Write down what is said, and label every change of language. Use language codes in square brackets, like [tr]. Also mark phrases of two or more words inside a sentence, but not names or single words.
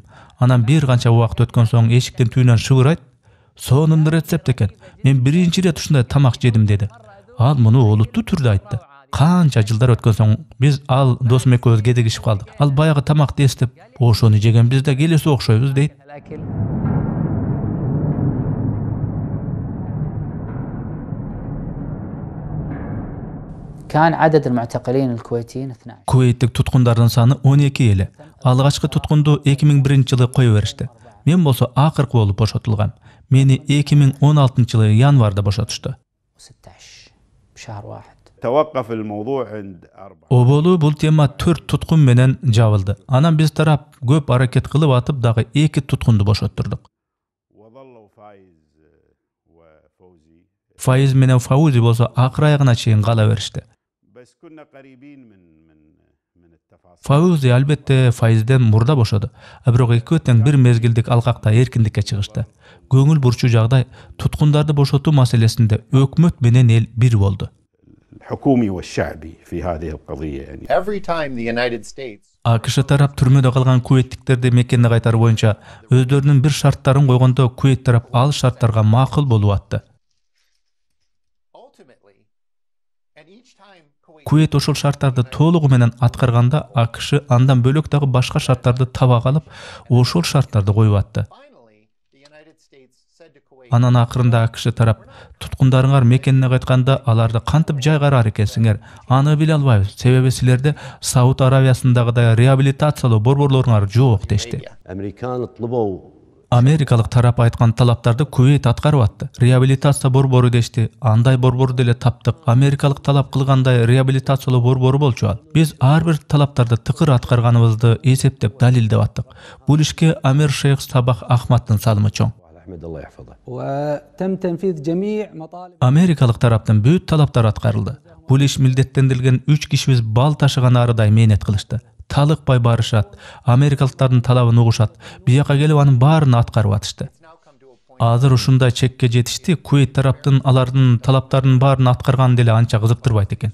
[ky] Анан бир канча убакыт өткөн соң эшиктин түбүнөн шыбырайт. Сонун рецепт экен. Мен биринчи ирет ушундай тамак жедим деди. Ал муну олуттуу түрдө айтты. Канча жылдар өткөн соң биз ал досум экөөбүз кедегишип калдык. Ал баягы тамакты эстеп, ошону жеген биз да келеси окшойбуз дейт. [ar] كان عدد المعتقلين الكويتيين 12. [ky] Кувейттик туткундардын саны 12 эле. Алгачкы туткунду 2001-жылы кое беришти. Мен болсо акыркы болуп бошотулгам. Мени 2016-жылы январда бошотушту. [ar] 16 بشهر واحد. توقف الموضوع عند 4. [ky] Оболу бул тема 4 туткун менен жабылды. Анан биз тарап көп аракет кылып атып дагы 2 туткунду бошоттурдук. [ar] وظلوا فايز وفوزي [ky] Файыз менен Фаузи болсо акыр аягына чейин кала беришти. [ar] بس كنا قريبين من التفاصيل. [ky] Фаузи албетте Файызден мурда бошоду. Бирок экөө тең бир мезгилдик алкакта эркиндикке чыгышты. Көңүл бурчу жагдай туткундарды бошотуу маселесинде өкмөт менен эл бир болду. [ar] الحكومي والشعبي في هذه القضية يعني. [en] Every time the United States [ky] АКШ тарап түрмөдө калган кувейттиктерди мекенине кайтаруу боюнча өздөрүнүн бир шарттарын койгондо Кувейт тарап ал шарттарга макул болуп атты. [en] ultimately, and each time Kuwait [ky] Кувейт ошол шарттарды толугу менен аткарганда АКШ андан бөлөк дагы башка шарттарды таба калып, ошол шарттарды коюп атты. [en] finally the United States said to Kuwait, [ky] Анан акырында АКШ тарап туткундарыңар мекенине кайтканда аларды кантип жайгарар экенсиңер? Аны биле албайбыз. Себеби силерде Сауд Аравиясындагыдай реабилитациялоо борборлоруңар жок дешти. [ar] الأمريكان طلبوا [ky] Америкалык тарап айткан талаптарды Кувейт аткарып атты. Реабилитация борбору дешти. Андай борборду деле таптык. Америкалык талап кылгандай реабилитациялоо борбору болчу ал. Биз ар бир талаптарды тыкыр аткарганыбызды эсептеп далилдеп аттык. Бул ишке Амир Шейх Сабах Ахмаддын салымы чоң. [ar] أحمد الله يحفظه. وتم تنفيذ جميع مطالب [ky] Америкалык тараптан бүт талаптар аткарылды. Бул иш милдеттендирилген 3 кишибиз бал ташыган арыдай мээнет кылышты. Талыкпай барышат, америкалыктардын талабын угушат, бияка келип анын баарын аткарып атышты. Азыр ушундай чекке жетишти, Кувейт тараптын алардын талаптарынын баарын аткарган деле анча кызыктырбайт экен.